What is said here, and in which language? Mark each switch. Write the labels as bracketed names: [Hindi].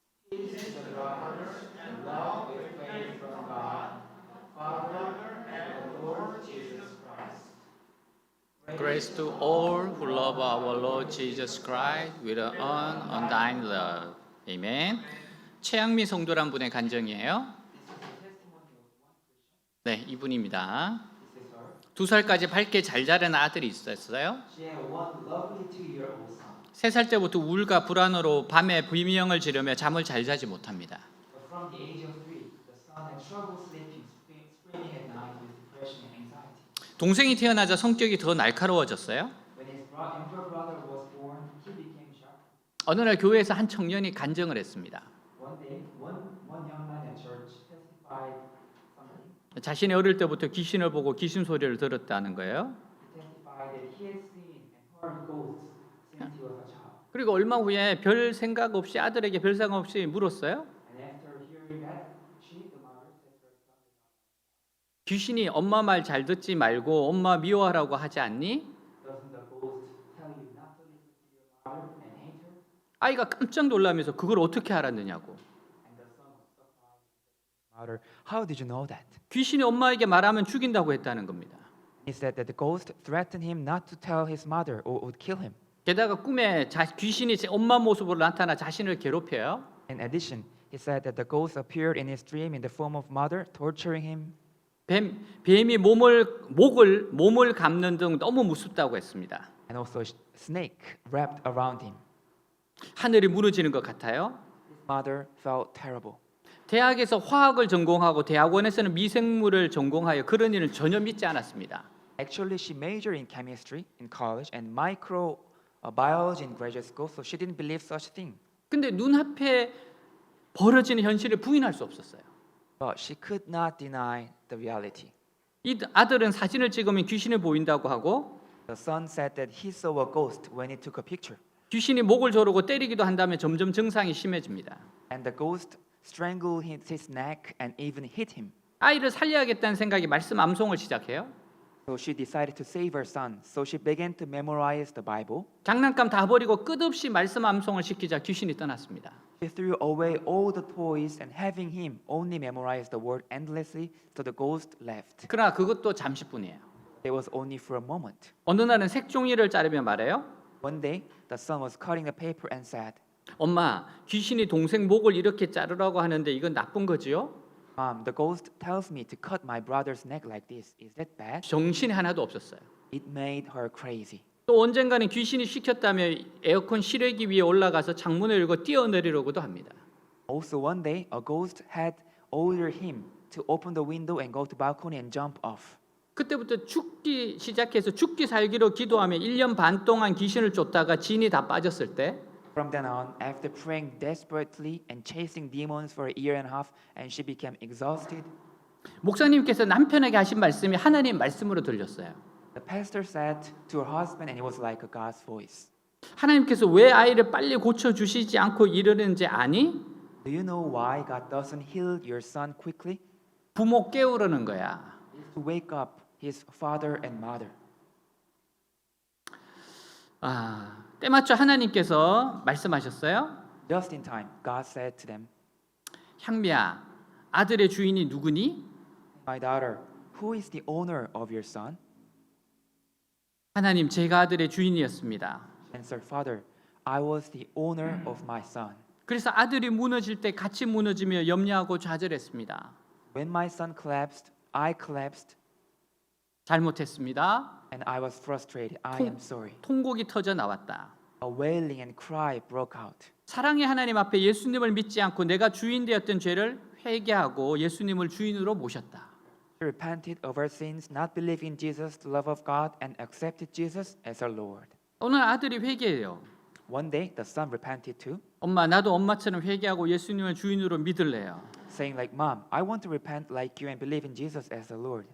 [English] Peace to the brothers and love with faith from God, Father, and the Lord Jesus Christ. grace to all who love our Lord Jesus Christ with an undying love. [Korean] 아멘. 최양미 성도란 분의 간증이에요. 네, 이분입니다. [English] This is her. [Korean] 2살까지 밝게 잘 자란 아들이 있었어요. [English] She had one lovely 2-year-old son. [Korean] 3살 때부터 우울과 불안으로 밤에 비명을 지르며 잠을 잘 자지 못합니다. [English] But from the age of 3, the son had trouble sleeping, screaming at night with depression and anxiety. [Korean] 동생이 태어나자 성격이 더 날카로워졌어요. [English] When his younger brother was born, he became sharp. [Korean] 어느 날 교회에서 한 청년이 간증을 했습니다. [English] One day, one young man at church testified something. [Korean] 자신이 어릴 때부터 귀신을 보고 귀신 소리를 들었다는 거예요. [English] He testified that he had seen and heard ghosts since he was a child. [Korean] 그리고 얼마 후에 별 생각 없이 아들에게 별 생각 없이 물었어요. [English] And after hearing that, she, the mother, said to her son, [Korean] 귀신이 엄마 말 잘 듣지 말고 엄마 미워하라고 하지 않니? [English] "Doesn't the ghost tell you not to listen to your mother and hate her?" [Korean] 아이가 깜짝 놀라면서 그걸 어떻게 알았느냐고. [English] And the son was surprised. Mother, how did you know that? [Korean] 귀신이 엄마에게 말하면 죽인다고 했다는 겁니다. [English] He said that the ghost threatened him not to tell his mother or would kill him. [Korean] 게다가 꿈에 귀신이 제 엄마 모습으로 나타나 자신을 괴롭혀요. [English] In addition, he said that the ghost appeared in his dream in the form of mother, torturing him. [Korean] 뱀이 몸을 감는 등 너무 무섭다고 했습니다. [English] And also a snake wrapped around him. [Korean] 하늘이 무너지는 것 같아요. [English] His mother felt terrible. [Korean] 대학에서 화학을 전공하고 대학원에서는 미생물을 전공하여 그런 일을 전혀 믿지 않았습니다. [English] Actually, she majored in chemistry in college and microbiology in graduate school, so she didn't believe such thing. [Korean] 근데 눈앞에 벌어지는 현실을 부인할 수 없었어요. [English] But she could not deny the reality. [Korean] 이 아들은 사진을 찍으면 귀신이 보인다고 하고 [English] The son said that he saw a ghost when he took a picture, [Korean] 귀신이 목을 조르고 때리기도 한다면 점점 증상이 심해집니다. [English] and the ghost strangled his neck and even hit him. [Korean] 아이를 살려야겠다는 생각이 말씀 암송을 시작해요. [English] So she decided to save her son. So she began to memorize the Bible. [Korean] 장난감 다 버리고 끝없이 말씀 암송을 시키자 귀신이 떠났습니다. [English] She threw away all the toys and having him only memorize the word endlessly, so the ghost left. [Korean] 그러나 그것도 잠시뿐이에요. [English] It was only for a moment. [Korean] 어느 날은 색종이를 자르며 말해요. [English] One day, the son was cutting the paper and said, [Korean] 엄마, 귀신이 동생 목을 이렇게 자르라고 하는데 이건 나쁜 거지요? [English] the ghost tells me to cut my brother's neck like this. Is that bad? [Korean] 정신이 하나도 없었어요. [English] It made her crazy. [Korean] 또 언젠가는 귀신이 시켰다며 에어컨 실외기 위에 올라가서 창문을 열고 뛰어내리려고도 합니다. [English] Also one day, a ghost had ordered him to open the window and go to balcony and jump off. [Korean] 그때부터 죽기 시작해서 죽기 살기로 기도하며 1년 반 동안 귀신을 쫓다가 진이 다 빠졌을 때 [English] From then on, after praying desperately and chasing demons for a year and a half, and she became exhausted, [Korean] 목사님께서 남편에게 하신 말씀이 하나님 말씀으로 들렸어요. [English] the pastor said to her husband, and it was like a God's voice. [Korean] 하나님께서 왜 아이를 빨리 고쳐주시지 않고 이러는지 아니? [English] Do you know why God doesn't heal your son quickly? [Korean] 부모 깨우려는 거야. [English] It's to wake up his father and mother. [Korean] 때마쳐 하나님께서 말씀하셨어요. [English] Just in time, God said to them, [Korean] 향미야, 아들의 주인이 누구니? [English] My daughter, who is the owner of your son? [Korean] 하나님, 제가 아들의 주인이었습니다. [English] Answered, Father, I was the owner of my son. [Korean] 그래서 아들이 무너질 때 같이 무너지며 염려하고 좌절했습니다. [English] When my son collapsed, I collapsed, [Korean] 잘못했습니다. [English] and I was frustrated. I [Korean] 통- [English] am sorry. [Korean] 통곡이 터져 나왔다. [English] A wailing and cry broke out. [Korean] 사랑의 하나님 앞에 예수님을 믿지 않고 내가 주인 되었던 죄를 회개하고 예수님을 주인으로 모셨다. [English] She repented of her sins, not believing in Jesus, the love of God, and accepted Jesus as her Lord. [Korean] 오늘 아들이 회개해요. [English] One day, the son repented too, [Korean] 엄마, 나도 엄마처럼 회개하고 예수님을 주인으로 믿을래요. [English] saying like, Mom, I want to repent like you and believe in Jesus as the Lord.